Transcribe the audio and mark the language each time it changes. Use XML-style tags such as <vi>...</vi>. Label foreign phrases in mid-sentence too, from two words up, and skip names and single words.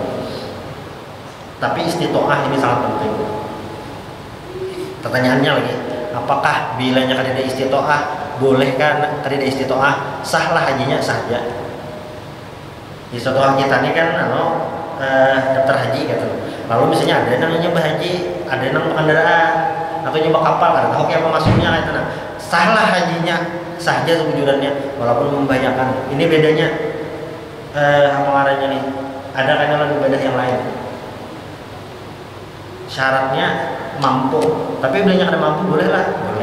<id>Tapi istitoah ini sangat penting. Pertanyaannya lagi, apakah bilanya kada istitoah, bolehkah kada istitoah? Sahlah hajinya saja. Istitoah kita ini kan daftar haji gitu. Lalu misalnya ada yang nyoba haji, ada yang kendaraan atau nyoba kapal, kada tahu kayak apa masuknya gitu. Nah, sahlah hajinya saja sebujurannya walaupun membahayakan. Ini bedanya apa ngarannya nih? Ada kan yang ibadah yang lain. Syaratnya mampu, tapi bilanya kada mampu boleh lah, boleh.</id>